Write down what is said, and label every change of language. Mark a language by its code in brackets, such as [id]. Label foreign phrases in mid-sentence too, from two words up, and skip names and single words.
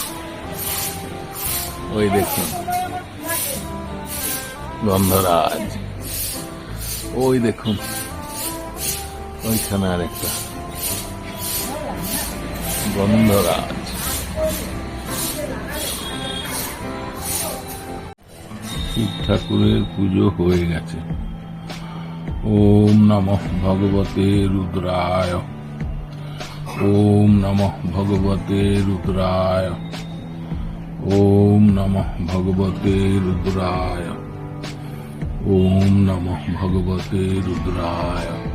[bn] ওই দেখুন গন্ধরাজ, ওই দেখুন ওইখানে আরেকটা গন্ধরাজ। শিব ঠাকুরের পুজো হয়ে গেছে। [sa] ওম নমঃ ভগবতে রুদ্রায়, ওম নমঃ ভগবতে রুদ্রায়, ওম নমঃ ভগবতে রুদ্রায়, ওম নমঃ ভগবতে রুদ্রায়,